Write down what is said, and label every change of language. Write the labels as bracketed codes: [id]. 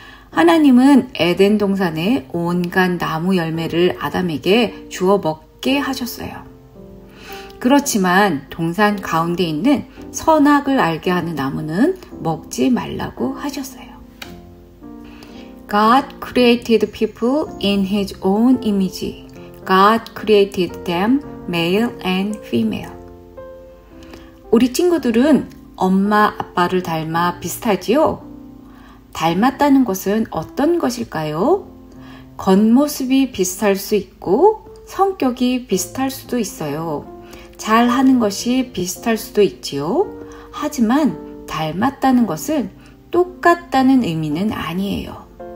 [ko] 하나님은 에덴 동산의 온갖 나무 열매를 아담에게 주어 먹게 하셨어요. 그렇지만 동산 가운데 있는 선악을 알게 하는 나무는 먹지 말라고 하셨어요. [en] God created people in His own image. God created them male and female. [ko] 우리 친구들은 엄마, 아빠를 닮아 비슷하지요? 닮았다는 것은 어떤 것일까요? 겉모습이 비슷할 수 있고 성격이 비슷할 수도 있어요. 잘하는 것이 비슷할 수도 있지요. 하지만 닮았다는 것은 똑같다는 의미는 아니에요.